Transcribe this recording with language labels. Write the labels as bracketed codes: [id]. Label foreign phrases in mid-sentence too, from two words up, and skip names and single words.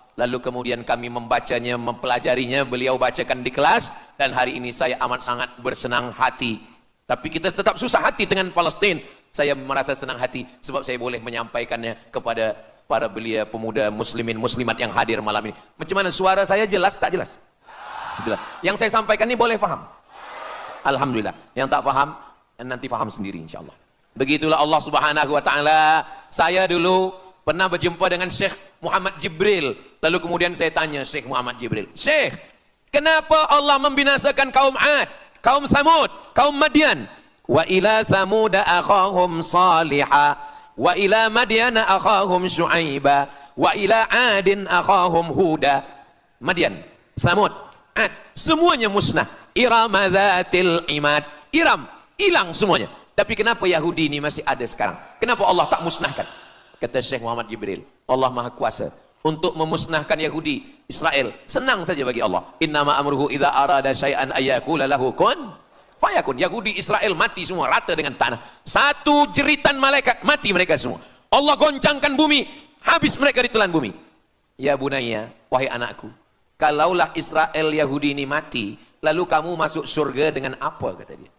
[ms] Lalu kemudian kami membacanya, mempelajarinya, beliau bacakan di kelas, dan hari ini saya amat sangat bersenang hati. Tapi kita tetap susah hati dengan Palestina. Saya merasa senang hati sebab saya boleh menyampaikannya kepada para belia pemuda muslimin muslimat yang hadir malam ini. Macam mana suara saya, jelas tak jelas? Jelas. Yang saya sampaikan ini boleh faham? Alhamdulillah. Yang tak faham, nanti faham sendiri insyaAllah. Begitulah Allah [ar] سبحانه وتعالى. [ms] Saya dulu pernah berjumpa dengan Syekh Muhammad Jibril. Lalu kemudian saya tanya Syekh Muhammad Jibril, Syekh, kenapa Allah membinasakan kaum Ad, kaum Samud, kaum Madian? [ar] وإلى ثمود أخاهم صالحا، وإلى مدين أخاهم شعيبا، وإلى عاد أخاهم هودا. [ms] Madian, Samud, Ad, semuanya musnah. [ar] إرم ذات العماد. [ms] Iram, hilang semuanya. Tapi kenapa Yahudi ini masih ada sekarang? Kenapa Allah tak musnahkan? Kata Syekh Muhammad Jibril, Allah Maha Kuasa untuk memusnahkan Yahudi, Israel. Senang saja bagi Allah. [ar] إنما أمره إذا أراد شيئا أن يقول له كن فيكون. [ms] Yahudi Israel mati semua rata dengan tanah. Satu jeritan malaikat mati mereka semua. Allah goncangkan bumi, habis mereka ditelan bumi. [ar] يا بني, [ms] wahai anakku, kalaulah Israel Yahudi ini mati, lalu kamu masuk surga dengan apa, kata dia.